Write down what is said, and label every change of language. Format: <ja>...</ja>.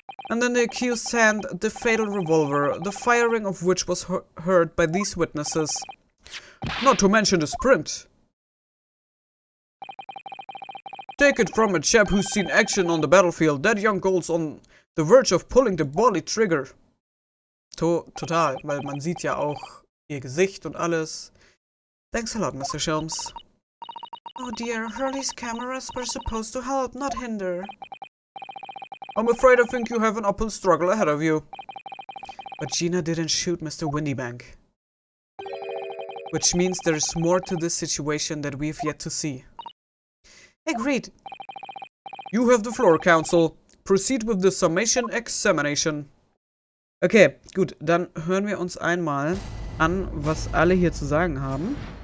<en>And in the accused's hand, the fatal revolver, the firing of which was heard by these witnesses. Not to mention the sprint. Take it from a chap who's seen action on the battlefield. That young girl's on the verge of pulling the body trigger.</en> <de>Total, weil man sieht ja auch ihr Gesicht und alles.</de> <en>Thanks a lot, Mr. Shelms. Oh dear, Hurley's cameras were supposed to help, not hinder. I'm afraid I think you have an uphill struggle ahead of you. But Gina didn't shoot Mr. Windybank. Which means there's more to this situation that we've yet to see. Agreed. You have the floor, counsel. Proceed with the summation examination.</en> <de>Okay, gut, dann hören wir uns einmal an, was alle hier zu sagen haben.</de>